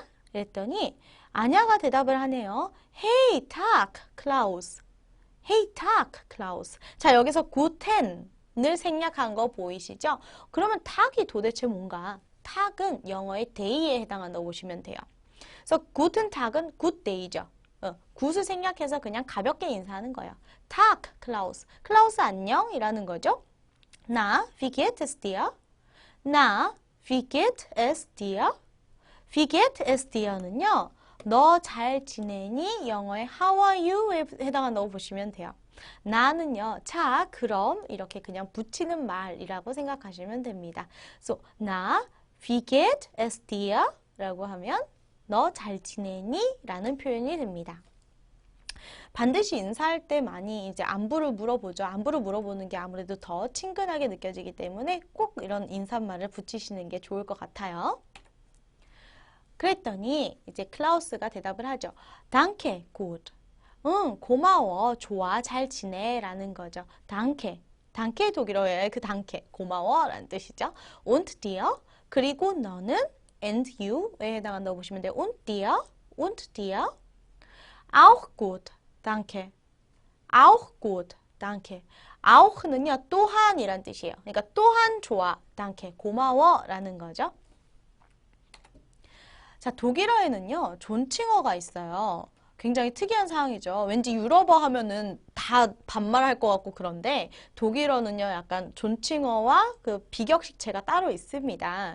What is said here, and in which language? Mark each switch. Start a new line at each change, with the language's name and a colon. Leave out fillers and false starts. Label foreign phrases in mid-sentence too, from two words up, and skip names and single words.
Korean: 그랬더니 아냐가 대답을 하네요.
German: Hey, Tag, Klaus. Hey, Tag, Klaus.
Korean: 자, 여기서 구텐을 생략한 거 보이시죠? 그러면 탁이 도대체 뭔가? 탁은 영어의 day에 해당한다고 보시면 돼요. 그래서
German: guten Tag
Korean: 은
English: good day
Korean: 죠. gut을 생략해서 그냥 가볍게 인사하는 거예요.
German: Tag, Klaus.
Korean: Klaus 안녕 이라는 거죠.
German: Na, wie geht es dir? Na, wie geht es dir? Wie geht es dir
Korean: 는요. 너 잘 지내니? 영어의
English: How are you
Korean: 에 해당한다고 보시면 돼요. 나는요. 자, 그럼 이렇게 그냥 붙이는 말이라고 생각하시면 됩니다.
German: So, 나 Wie geht es dir?
Korean: 라고 하면 너 잘 지내니? 라는 표현이 됩니다. 반드시 인사할 때 많이 이제 안부를 물어보죠. 안부를 물어보는 게 아무래도 더 친근하게 느껴지기 때문에 꼭 이런 인사말을 붙이시는 게 좋을 것 같아요. 그랬더니 이제 클라우스가 대답을 하죠.
German: Danke, gut.
Korean: 응, 고마워, 좋아, 잘 지내 라는 거죠.
German: Danke. Danke
Korean: 독일어의 그 Danke, 고마워 라는 뜻이죠.
German: Und dir,
Korean: 그리고 너는
English: and you
Korean: 에 해당한다고 보시면 돼요.
German: Und dir, und dir. Auch gut, danke. Auch gut, danke.
Korean: Auch는요, 또한이란 뜻이에요. 그러니까 또한 좋아, danke, 고마워 라는 거죠. 자, 독일어에는요, 존칭어가 있어요. 굉장히 특이한 상황이죠. 왠지 유럽어 하면은 다 반말할 것 같고 그런데 독일어는요, 약간 존칭어와 그 비격식체가 따로 있습니다.